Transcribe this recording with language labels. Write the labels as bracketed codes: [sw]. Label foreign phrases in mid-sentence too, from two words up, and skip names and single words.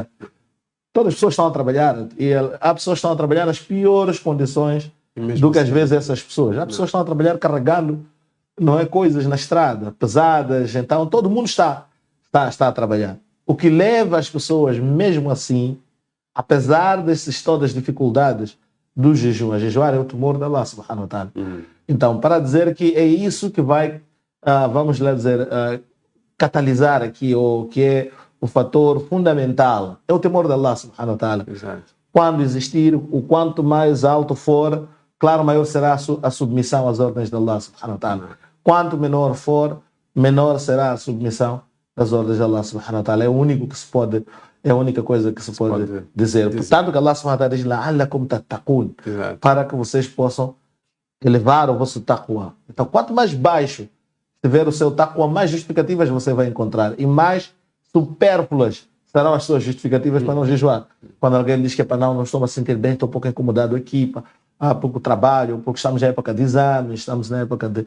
[pt] Todas as pessoas estão a trabalhar. E há pessoas que estão a trabalhar nas piores condições do que às vezes essas pessoas. Há pessoas que estão a trabalhar carregando, não é, coisas na estrada, pesadas. Então, todo mundo está a trabalhar. O que leva as pessoas, mesmo assim, apesar dessas todas as dificuldades do jejum, a jejuar é o temor de Allah [ar] سبحانه وتعالى. [pt] Então, para dizer que é isso que vai, vamos lá dizer, catalisar aqui, ou que é o fator fundamental, é o temor de Allah [ar] سبحانه وتعالى. [pt] Quando existir, o quanto mais alto for, claro, maior será a submissão às ordens de Allah [ar] سبحانه وتعالى. [pt] Quanto menor for, menor será a submissão às ordens de Allah [ar] سبحانه وتعالى. [pt] É o único que se pode, é a única coisa que se pode dizer. Portanto, que Allah [ar] سبحانه وتعالى [pt] diz: [ar] لعلكم تتقون, [pt] para que vocês possam elevar o vosso taqwa. Então, quanto mais baixo tiver o seu taqwa, mais justificativas você vai encontrar. E mais supérfluas serão as suas justificativas para não jejuar. Quando alguém diz que não estou a sentir bem, estou um pouco incomodado aqui, há pouco trabalho, porque estamos na época de exames, estamos na época de...